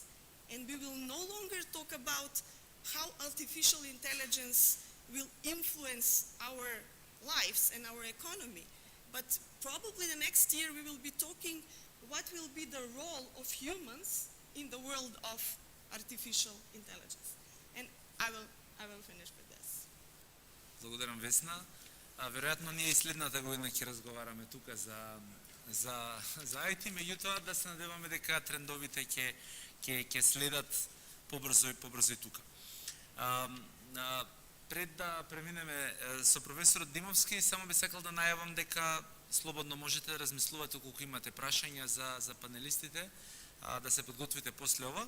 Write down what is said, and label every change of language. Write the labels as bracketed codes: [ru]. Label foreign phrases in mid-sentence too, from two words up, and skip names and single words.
[en] And we will no longer talk about how artificial intelligence will influence our lives and our economy. But probably the next year we will be talking what will be the role of humans in the world of artificial intelligence. And I will finish with this. [mk] Благодарам, Весна. Веројатно ние и следната година ќе разговараме тука за IT, меѓутоа да се надеваме дека трендовите ќе следат побрзо и тука. Пред да преминеме со професорот Димовски, само би сакал да најавам дека слободно можете да размислувате колку имате прашања за панелистите, да се подготвите после ова.